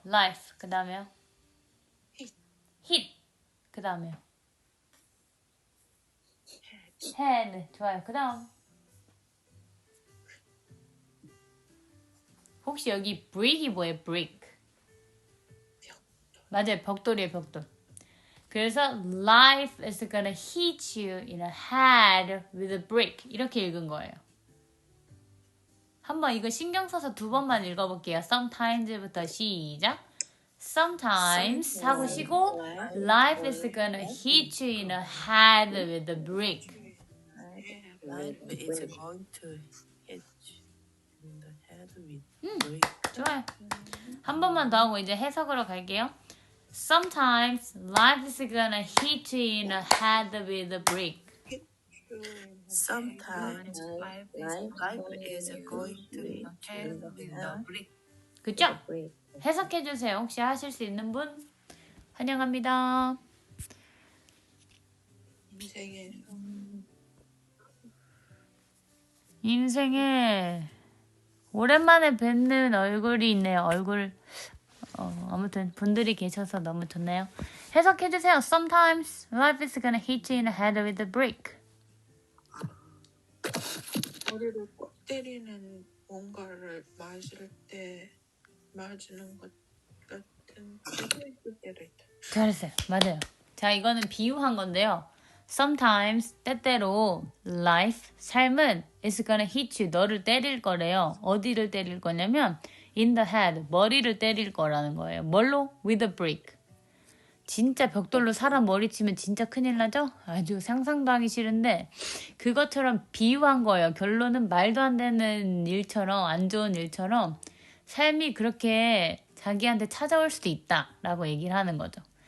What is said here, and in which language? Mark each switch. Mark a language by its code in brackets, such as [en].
[ko] life. 그 다음에요? [en] Hit. [ko] hit. 그 다음에요? head. 좋아요. 그 다음. 혹시 여기 brick이 뭐예요? [en] brick. [ko] 맞아요. 벽돌이에요. 벽돌. 그래서 [en] life is gonna hit you in the head with a brick. [ko] 이렇게 읽은 거예요. 한번 이거 신경 써서 두 번만 읽어볼게요. Sometimes부터 시작. [en] Sometimes [ko] 하고 쉬고 [en] life is gonna hit you in the head with a brick. Life is going to hit you in the head with a brick. [ko] 좋아요. 한 번만 더 하고 이제 해석으로 갈게요. [en] Sometimes life is gonna hit you in the head with a brick. Sometimes life is going to hit you with a brick. [ko] 그쵸? 해석해주세요. 혹시 하실 수 있는 분? 환영합니다. 인생에 오랜만에 뵙는 얼굴이 있네요. 얼굴 아무튼 분들이 계셔서 너무 좋네요. 해석해주세요. [en] Sometimes life is gonna hit you in the head with a brick. [ko] 머리를 꼭 때리는 뭔가를 맞을 때 맞는 것 같은 때도 있을 때도 있다. 잘했어요. 맞아요. 자, 이거는 비유한 건데요. [en] Sometimes [ko] 때때로 [en] life, [ko] 삶은 [en] is gonna hit you, [ko] 너를 때릴 거래요. 어디를 때릴 거냐면 [en] in the head, [ko] 머리를 때릴 거라는 거예요. 뭘로? [en] With a brick. [ko] 진짜 벽돌로 사람 머리 치면 진짜 큰일 나죠? 아주 상상도 하기 싫은데 그것처럼 비유한 거예요. 결론은 말도 안 되는 일처럼, 안 좋은 일처럼 삶이 그렇게 자기한테 찾아올 수도 있다라고 얘기를 하는 거죠.